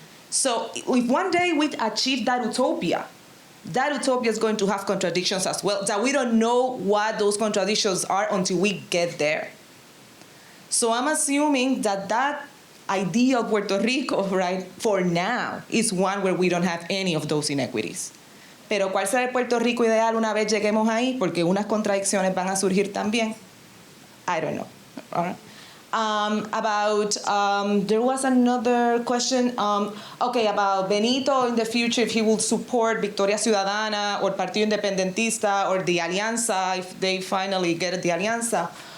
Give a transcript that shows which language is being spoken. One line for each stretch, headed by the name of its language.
English: So if one day we achieve that utopia is going to have contradictions as well, that we don't know what those contradictions are until we get there. So I'm assuming that that ideal Puerto Rico, right, for now, is one where we don't have any of those inequities.
Spanish: Pero ¿cuál será el Puerto Rico ideal una vez lleguemos ahí? Porque unas contradicciones van a surgir también.
English: I don't know. All right. There was another question, about Benito in the future, if he will support Victoria Ciudadana or Partido Independentista or the Alianza, if they finally get the Alianza.